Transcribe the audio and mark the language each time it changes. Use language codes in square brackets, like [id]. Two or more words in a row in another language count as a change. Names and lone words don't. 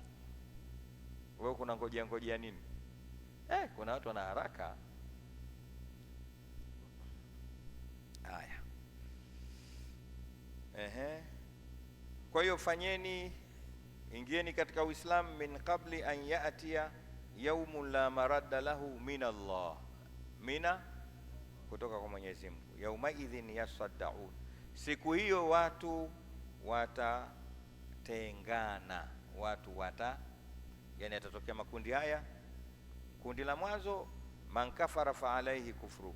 [sw] Wewe kuna ngojea nini? Kuna watu wana haraka. Haya. Kwa hiyo fanyeni, ingieni katika Uislamu [ar] من قبل أن يأتي يوم لا مرد له من الله. [sw] Mina kutoka kwa Mwenyezi Mungu. [ar] يومئذ يصدعون. [sw] Siku hiyo watu watatengana. Yani atatokea makundi haya. Kundi la mwanzo, [ar] من كفر فعليه كفره.